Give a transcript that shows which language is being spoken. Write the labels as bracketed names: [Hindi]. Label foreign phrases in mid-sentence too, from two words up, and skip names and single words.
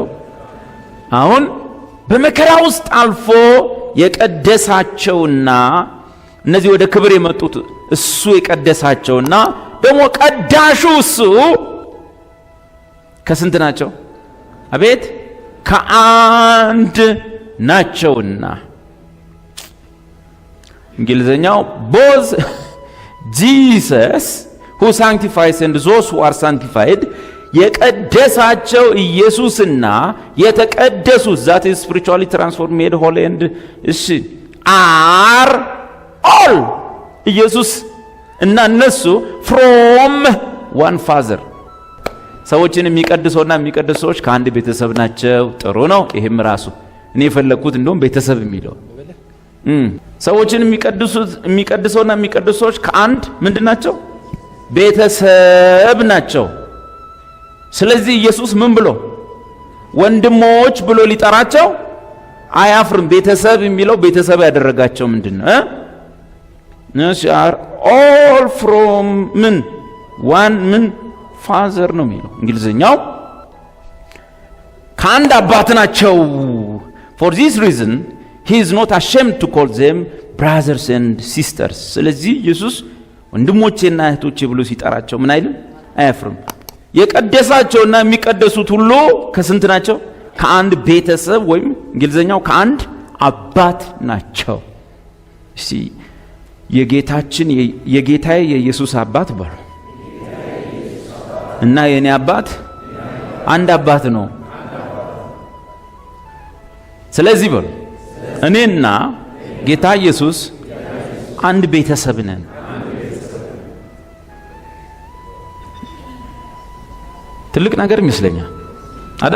[Amharic] አሁን በመከራ ውስጥ አልፎ የቀደሳቸውና እነዚህ ወደ ክብር የመጡት እሱ የቀደሳቸውና ደግሞ ቀዳሹ እሱ ከስንት ናቸው? አቤት ከአንድ ናቸውና። እንግሊዘኛው [English] both Jesus who sanctifies and those who are sanctified [Amharic] የቀደሳቸው ኢየሱስና የተቀደሱት [English] that is spiritually transformed made holy and are all [Amharic] ኢየሱስ እና እነሱ [English] from one father [Amharic] ሰዎችን የሚቀድሰውና የሚቀድሱ ሰዎች ከአንድ ቤተሰብ ናቸው። ጥሩ ነው። ይሄም ራሱ እኔ የፈለኩት እንደውም ቤተሰብ የሚለው ሰዎችን የሚቀድሰውና የሚቀድሱ ሰዎች ከአንድ ምንድን ናቸው? ቤተሰብ ናቸው። ስለዚህ ኢየሱስ ምን ብሎ ወንድሞች ብሎ ሊጠራቸው አያፍርም። ቤተሰብ የሚለው ቤተሰብ ያደረጋቸው ምንድነው? [English] all from one father [Amharic] ነው የሚለው እንግሊዘኛው። ከአንድ አባት ናቸው። [English] for this reason he is not ashamed to call them brothers and sisters። [Amharic] ስለዚህ ኢየሱስ ወንድሞቼና እህቶቼ ብሎ ሲጠራቸው ምን አይልም? አያፍርም። የቀደሳቸውና የሚቀደሱት ሁሉ ከስንት ናቸው? ከአንድ ቤተሰብ ወይም እንግሊዘኛው ከአንድ አባት ናቸው። እሺ የጌታዬ የኢየሱስ አባት በሉ እና የኔ አባት አንድ አባት ነው። ስለዚህ በሉ እኔና ጌታ ኢየሱስ አንድ ቤተሰብ ነን። ትልቅ ነገር ይመስለኛል አይደል?